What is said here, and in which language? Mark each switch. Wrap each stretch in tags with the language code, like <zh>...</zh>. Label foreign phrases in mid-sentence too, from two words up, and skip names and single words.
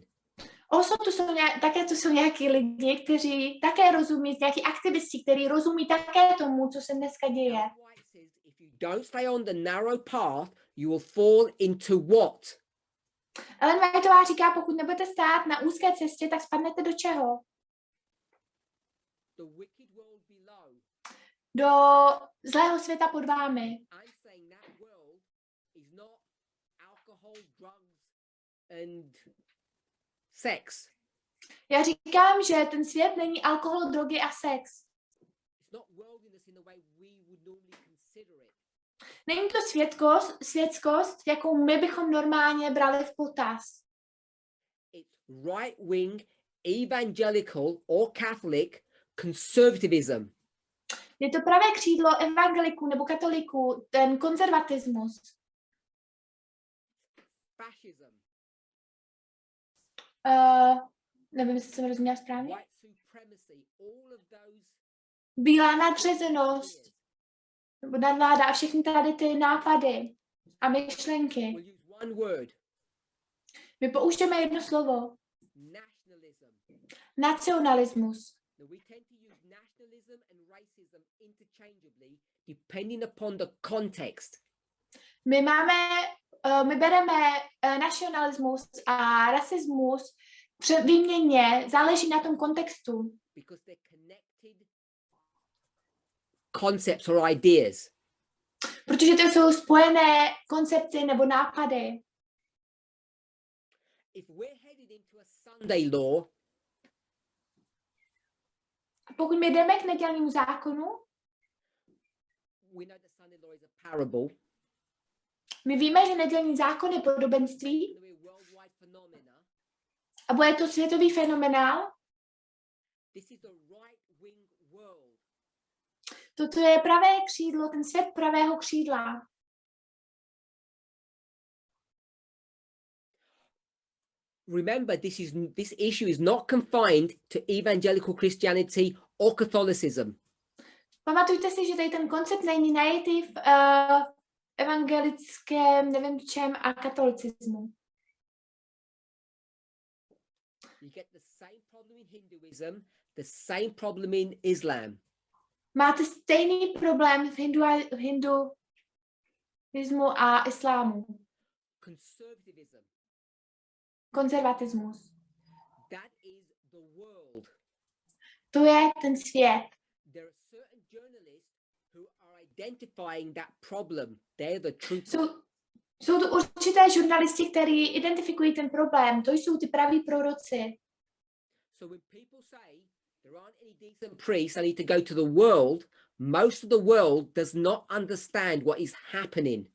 <cs>Také tu jsou nějaký lidi, kteří také rozumí, nějaký aktivisti, kteří rozumí také tomu, co se dneska děje.</cs> <en>If you don't stay on the narrow path, you will fall into what?</en> <cs>Ellen Whiteová říká, pokud nebudete stát na úzké cestě, tak spadnete do čeho?</cs> <en>The wicked world below.</en> <cs>Do zlého světa pod vámi.</cs> <en>I'm saying that world is not alcohol, drugs and sex.</en> <cs>Já říkám, že ten svět není alkohol, drogy a sex.</cs> <en>It's not worldliness in the way we would normally consider it.</en> <cs>Není to světskost, jakou my bychom normálně brali v potaz.</cs> <en>It's right-wing, evangelical or Catholic conservatism.</en> <cs>Je to pravé křídlo evangeliků nebo katoliků, ten konzervatismus.</cs> <en>Fascism.</en> <cs>Nevím, jestli jsem rozuměla správně.</cs> <en>White supremacy, all of those.</en> <cs>Bílá nadřazenost, nebo nadvláda a všechny tady ty nápady a myšlenky.</cs> <en>We'll use one word.</en> <cs>My použijeme jedno slovo.</cs> <en>Nationalism.</en> <cs>Nacionalismus.</cs> <en>Now we tend to use nationalism and racism interchangeably depending upon the context.</en> <cs>My bereme nacionalismus a rasismus výměnně, záleží na tom kontextu.</cs> <en>Because they're connected concepts or ideas.</en> <cs>Protože to jsou spojené koncepty nebo nápady.</cs> <en>If we're headed into a Sunday law,</en> <cs>pokud my jdeme k nedělnímu zákonu,</cs> <en>we know that Sunday law is a parable.</en> <cs>My víme, že nedělní zákon je podobenství a bude to světový fenomenál. Toto je pravé křídlo, ten svět pravého křídla.</cs> <en>Remember, this issue is not confined to evangelical Christianity or Catholicism.</en> <cs>Pamatujte si, že tady ten koncept není najetý v evangelickém, nevím čem, a katolicismu.</cs> <en>You get the same problem in Hinduism, the same problem in Islam.</en> <cs>Máte stejný problém v hinduismu a islámu.</cs> <en>Conservatism.</en> <cs>Konzervatismus.</cs> <en>That is the world.</en> <cs>To je ten svět.</cs> <en>There are certain journalists who are identifying that problem. They're the truth.</en> <cs>Jsou to určité žurnalisti, kteří identifikují ten problém. To jsou ty praví proroci.</cs> <en>So when people say there aren't any decent priests, I need to go to the world, most of the world does not understand what is happening.</en>